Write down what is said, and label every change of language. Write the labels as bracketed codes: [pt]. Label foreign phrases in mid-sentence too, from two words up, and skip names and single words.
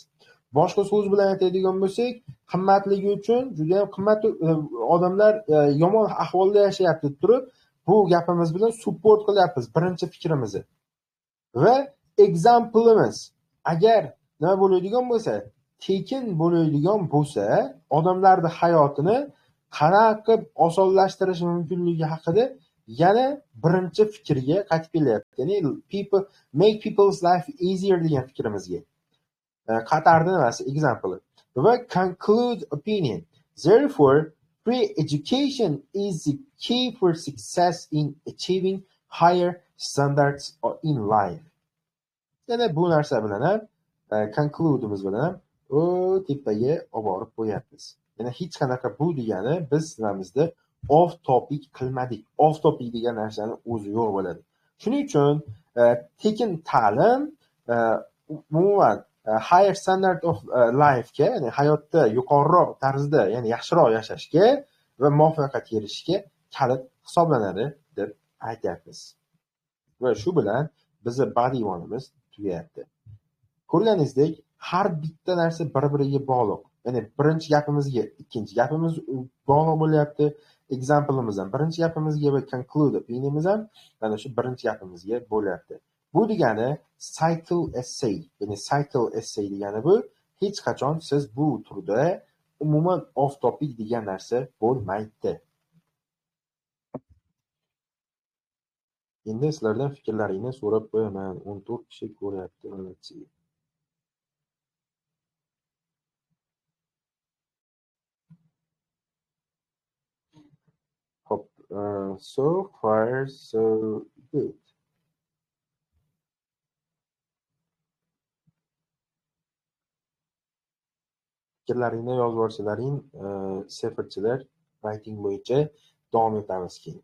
[uz] Boshqa so'z bilan aytadigan bo'lsak, qimmatligi uchun juda ham qimmat odamlar yomon ahvolda yashayapti deb turib, bu gapimiz bilan support qilyapmiz birinchi fikrimizni. Va exampleimiz agar nima bo'ladigan bo'lsa, tekin bo'ladigan bo'lsa, odamlarning hayotini qanaqa osonlashtirish mumkinligi haqida yana birinchi fikrga qaytib kelyapti. [en] Ya'ni make people's life easier [uz] degan fikrimizga. Qatarda nimasi example. [en] Va conclude opinion. Therefore, free education is the key for success in achieving higher standards in life. [uz] Yana bu narsa bilan ham conclude'imiz bilan ham tepaga olib borib qo'yapmiz. Yana hech qanaqa bu degani biz nimamizda off topic qilmadik. [en] Off topic [uz] degan narsani o'zi yo'q bo'ladi. Shuning uchun tekin ta'lim umuman [en] higher standard of life [uz] ga, ya'ni hayotda yuqoriroq tarzda, ya'ni yaxshiroq yashashga va muvaffaqiyatga erishishga kalit hisoblanadi deb aytyapmiz. Va shu bilan bizning [en] body one'imiz [uz] tugayapti. Ko'rganingizdek, har bitta narsa bir-biriga bog'liq. Ya'ni birinchi gapimizga ikkinchi gapimiz bog'liq bo'lyapti. Example'imiz ham birinchi gapimizga va [en] conclude opinionimiz [uz] ham mana shu birinchi gapimizga bo'lyapti. Bu degani [en] cycle essay. [uz] Ya'ni [en] cycle essay [uz] degani bu hech qachon siz bu turda umuman [en] off topic [uz] degan narsa bo'lmaydi. Endi sizlardan fikrlaringni so'rab qo'yaman. 14 kishi ko'ryapti. Hop, [en] so far so good. [uz] Fikrlaringni yozib yuborsalaring, seferchilar writing bo'yicha davom etamiz keyin.